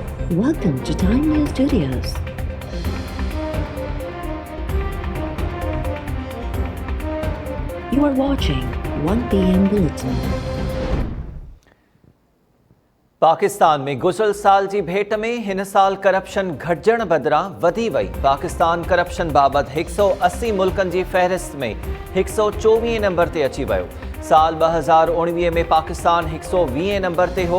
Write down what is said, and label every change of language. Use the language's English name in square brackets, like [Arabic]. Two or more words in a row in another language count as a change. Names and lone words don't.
[English] Welcome to Time News Studios. You are watching 1 PM Bulletin. [Sindhi] पाकिस्तान में गुज़िरियल साल जी भेट में हिन साल करप्शन घटिजण बदिरां वधी वई। पाकिस्तान करप्शन बाबति 180 मुल्कनि जी फ़हरिस्त में 124 नंबर ते अची वियो। साल 2019 में पाकिस्तान 120 नंबर ते हो।